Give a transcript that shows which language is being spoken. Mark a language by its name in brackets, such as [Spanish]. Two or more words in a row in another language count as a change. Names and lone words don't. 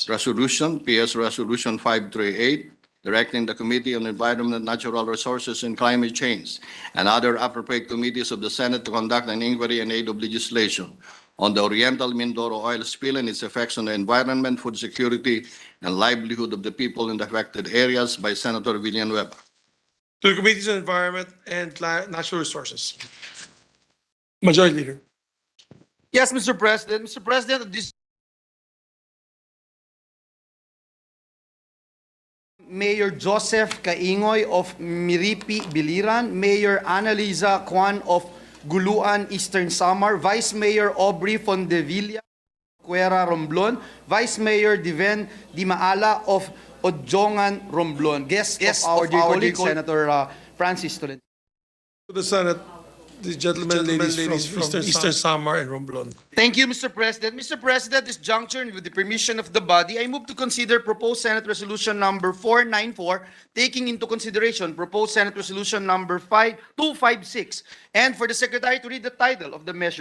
[English] Resolution, PS Resolution 538, directing the Committee on Environment, Natural Resources, and Climate Change and other appropriate committees of the Senate to conduct an inquiry in aid of legislation on the Oriental Mindoro oil spill and its effects on the environment, food security, and livelihood of the people in the affected areas by Senator Villanueva. To the Committees on Environment and Natural Resources. Majority Leader. Yes, Mr. President. Mr. President, this Mayor Joseph Kaingoy of Miripi, Biliran, Mayor Annalisa Kwan of Guluan, Eastern Samar, Vice Mayor Aubrey Fondevilla, Cuera, Romblon, Vice Mayor Diven Dimaala of Odjongan, Romblon. Guest of our dear colleague, Senator Francis Tolentino. To the Senate, the gentlemen, ladies from Eastern Samar and Romblon. Thank you, Mr. President. Mr. President, this juncture, and with the permission of the body, I move to consider proposed Senate Resolution number 494, taking into consideration proposed Senate Resolution number 256, and for the Secretary to read the title of the measure.